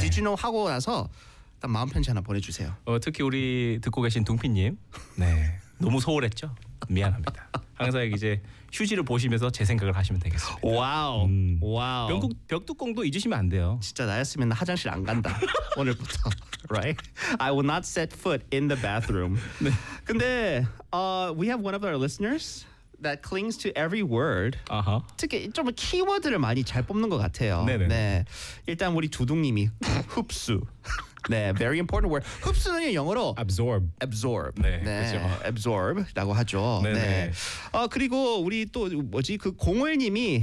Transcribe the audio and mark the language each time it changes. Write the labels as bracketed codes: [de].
[ko] Did you know 하고 나서 일단 마음 편지 하나 보내 주세요. 특히 우리 듣고 계신 동피 님. 네. 너무 소홀했죠? 미안합니다. 항상 이제 휴지를 보시면서 제 생각을 하시면 되겠습니다. 와우. 와우. 벽뚜껑도 잊으시면 안 돼요. 진짜 나였으면 화장실 안 간다. 오늘부터. [en] Right? I will not set foot in the bathroom. [ko] 네. [en] 근데 we have one of our listeners that clings to every word. Uh-huh. [ko] 특히 좀 키워드를 많이 잘 뽑는 것 같아요. 네네. 네. 일단 우리 두둥님이 흡수. 네, [en] very important word. [ko] 흡수는 영어로 [en] absorb. Absorb. [ko] 네, 네 그렇죠. absorb라고 하죠. 네네. 네. 그리고 우리 또 뭐지 그 공을님이